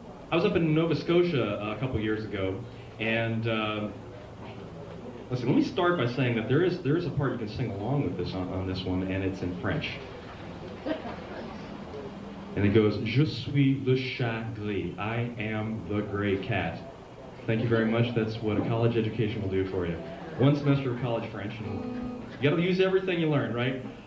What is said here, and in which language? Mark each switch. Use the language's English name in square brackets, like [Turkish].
[English] I was up in Nova Scotia a couple years ago, and listen, let me start by saying that there is a part you can sing along with this on this one, and it's in French. And it goes, [French] Je suis le chat gris. [English] I am the gray cat. Thank you very much. That's what a college education will do for you. One semester of college French, and you got to use everything you learn, right?